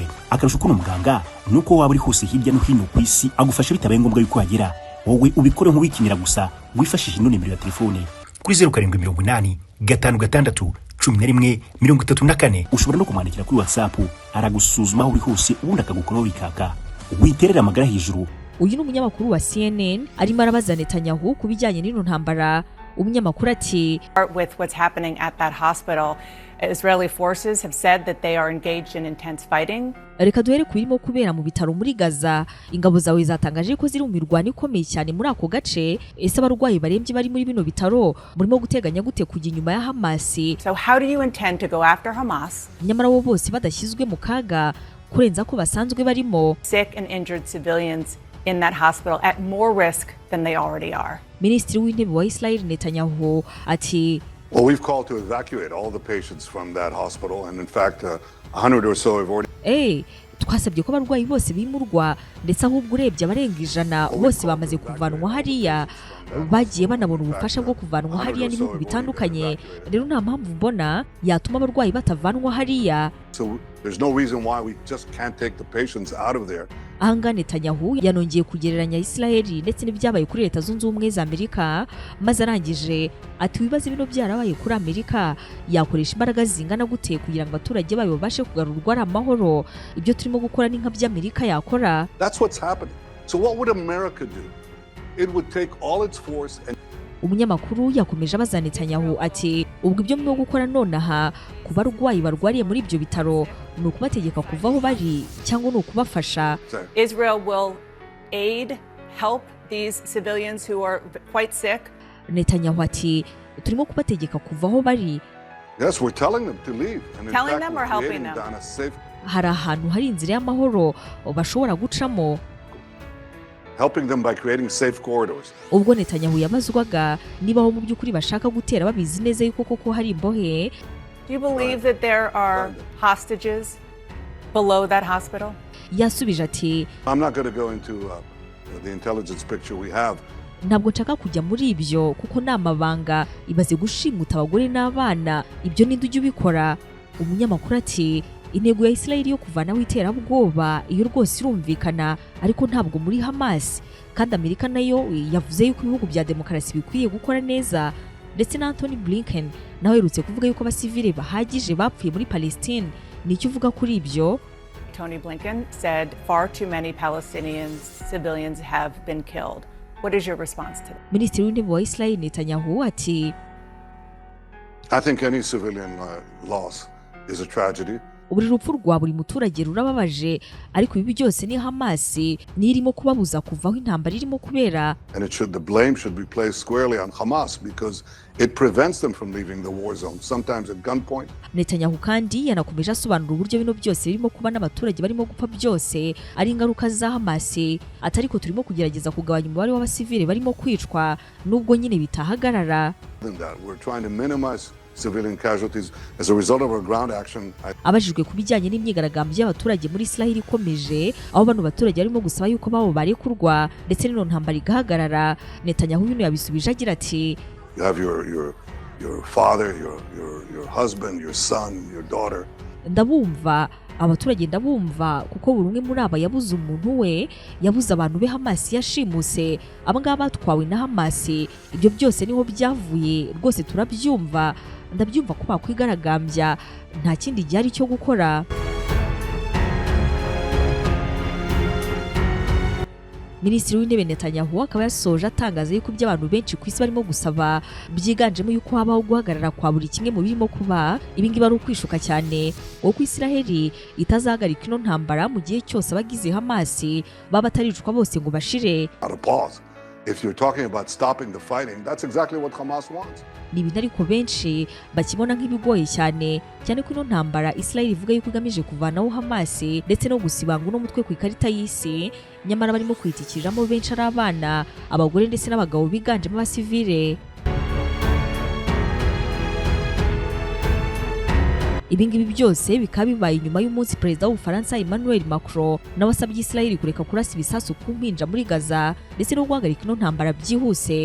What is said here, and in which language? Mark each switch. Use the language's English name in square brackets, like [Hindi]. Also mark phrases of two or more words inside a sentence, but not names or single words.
[Kinyarwanda] Akarusho kuno muganga nuko waba uri hose hirya no hino ku isi agufasha bitabaye ngombwa yuko hagera wowe ubikore nk'uwikinira gusa wifashishije ino nimero ya telefone kuri 0780 56 11 34. Ushobora no kumwandikira kuri WhatsApp aragusuzuma aho uri hose ubundi akagukoraho bikaka. Witerera amagara hejuru. Uyu ni umunyamakuru wa CNN arimo arabaza Netanyahu kubijyanye n'ino ntambara. Umunyamakuru ati [English] with what's happening at that hospital, Israeli forces have said that they are engaged in intense fighting. [Kinyarwanda] Reka duhere kurimo kubera mu bitaro muri Gaza. Ingabo zawe zatangaje ko ziri mu mirwano ikomeye cyane muri ako gace. Ese abarwayi barembye bari muri bino bitaro murimo guteganya gute kujya inyuma ya Hamas? [English] So how do you intend to go after Hamas? [Kinyarwanda] Nyamara bo bose badashyizwe mu kaga kurenza ko basanzwe barimo. [English] Sick and injured civilians in that hospital at more risk than they already are. [Kinyarwanda] Minisitiri w'intebe wa Israel Netanyahu ati [English] Well, we've called to evacuate all the patients from that hospital, and in fact, 100 or so have already. [Kinyarwanda] Twasabye ko abarwayi bose bimurwa ndetse ahubwo urebye abarenga 100 bose bamaze kuvanwa hariya, bagiye banabona ubufasha bwo kuvanwa hariya n'ibihugu bitandukanye. Rero nta mpamvu mbona yatuma abarwayi batavanwa hariya. [English] So there's no reason why we just can't take the patients out of there [Kinyarwanda] Ahanga Netanyahu yanongeye kugereranya Israeli ndetse n'ibyabaye kuri Leta Zunze Ubumwe za Amerika, maze arangije ati wibaze bino byarabaye kuri Amerika yakoresha imbaraga zingana gute kugira ngo abaturage bayo babashe kugarurwa ari amahoro. Ibyo turimo gukora ni nka by'Amerika yakora. [English] That's what's happening. So what would America do? It would take all its force and [Kinyarwanda] Umunyamakuru yakomeje abaza Netanyahu ati ubwo ibyo mwo gukora nonaha ku barwayi barwariye muri ibyo bitaro ni ukubategeka kuvaho bari cyangwa ni ukubafasha. [English] Israel will aid, help these civilians who are quite sick. [Kinyarwanda] Netanyahu ati turimo kubategeka kuvaho bari. [English] Yes, we're telling them to leave. And in Telling fact, them we're or helping creating them? down a safe, [Kinyarwanda] Hari ahantu hari inzira y'amahoro bashobora gucamo. [English] helping them by creating safe corridors. [Kinyarwanda] Ubwo Netanyahu yabazwaga niba aho mu by'ukuri bashaka gutera babizi neza yuko koko hari imbohe. [English] Do you believe that there are hostages below that hospital? [Kinyarwanda] Yasubije ati [English] I'm not going to go into the intelligence picture we have. [Kinyarwanda] ntabwo nshaka kujya muri ibyo kuko ni amabanga ibaze gushimuta abagore n'abana, ibyo ninde ujya ubikora. Umunyamakuru ati intego ya Israeli yo kuvanaho iterabwoba iyo rwose irumvikana, ariko ntabwo muri Hamas, kandi Amerika nayo yavuze yuko ibihugu bya demokarasi bikwiye gukora neza. Ndetse na Anthony Blinken nawe yerutse kuvuga yuko abasivile bahagije bapfuye muri Palestine. Nicyo uvuga kuri ibyo? [English] Tony Blinken said far too many Palestinian civilians have been killed. What is your response to that? [Kinyarwanda] Minisitiri w'intebe wa Israel Netanyahu ati [English] I think any civilian loss is a tragedy. [Kinyarwanda] buri rupfu rwa buri muturage rurababaje, ariko ibi byose ni Hamas nirimo kubabuza kuvaho intambara irimo kubera. [English] And the blame should be placed squarely on Hamas because it prevents them from leaving the war zone, sometimes at gunpoint. [Kinyarwanda] Netanyahu kandi yanakomeje asobanura uburyo bino byose birimo kuba n'abaturage barimo gupfa byose ari ingaruka za Hamas, atari ko turimo kugerageza kugabanya umubare w'abasivile barimo kwicwa nubwo nyine bitahagarara. [English] We're trying to minimize civilian casualties as a result of our ground action. [Kinyarwanda] Abajijwe ku bijyanye n'imyigaragambyo y'abaturage muri Israel ikomeje, aho bano baturage barimo gusaba yuko babo barekurwa ndetse n'ino ntambara igahagarara, Netanyahu yuno yabisubije agira ati [English] You have your father, your husband, your son, your daughter. [Kinyarwanda] Ndabumva abaturage, ndabumva kuko buri umwe muri aba yabuze umuntu we, yabuze abantu be Hamas yashimuse, abangaba batwawe na Hamas. Ibyo byose niho byavuye, rwose turabyumva. Ndabyumva ko bakwigaragambya, nta kindi gihari cyo gukora. Minisitiri w'intebe Netanyahu akaba yasoje atangaza yuko by'abantu benshi ku isi barimo gusaba byiganjemo yuko habaho guhagarara kwa buri kimwe mu birimo kuba. Ibi ngibi ari ukwishuka cyane kuko Israeli itazahagarika ino ntambara mu gihe cyose abagize Hamas baba bataricwa bose ngo bashire. [English] If you're talking about stopping the fighting, that's exactly what Hamas wants. [Kinyarwanda] Ni ibintu ariko benshi bakibona nk'ibigoye cyane ko ino ntambara Israel ivuga yuko igamije kuvanaho Hamas ndetse no gusibanga uno mutwe ku ikarita y'isi, nyamara barimo kwitikiriramo benshi ari abana, abagore ndetse n'abagabo biganjemo abasivile. Ibingibi byose bikaba bibaye nyuma y'umunsi Perezida w'Ubufaransa Emmanuel Macron nawe asabye Israel kureka kurasa ibisasu ku mpinja muri Gaza ndetse no guhagarika ino ntambara byihuse.